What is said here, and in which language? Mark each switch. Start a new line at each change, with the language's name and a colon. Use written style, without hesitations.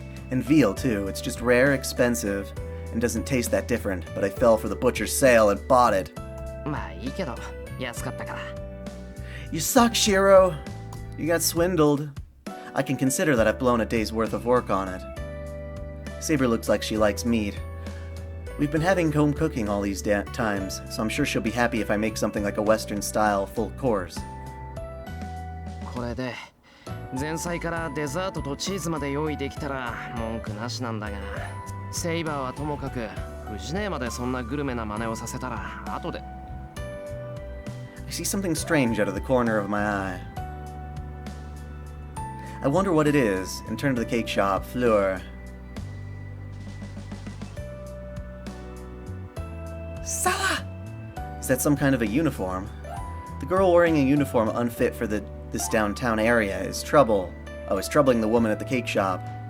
English: And veal, too. It's just rare, expensive, and doesn't taste that different, but I fell for the butcher's sale and bought it.
Japanese: まあいいけど安かったから。
English: You suck, Shiro! You got swindled. I can consider that I've blown a day's worth of work on it. Saber looks like she likes meat. We've been having home cooking all these times, so I'm sure she'll be happy if I make something like a Western-style full course.
Japanese: これで前菜からデザートとチーズまで用意できたら文句なしなんだが、セイバーはともかく藤姉までそんなグルメな真似をさせたら後で。
English: I see something strange out of the corner of my eye. I wonder what it is, and turn to the cake shop, Fleur. Sala! Is that some kind of a uniform? The girl wearing a uniform unfit for this downtown area is troubling the woman at the cake shop.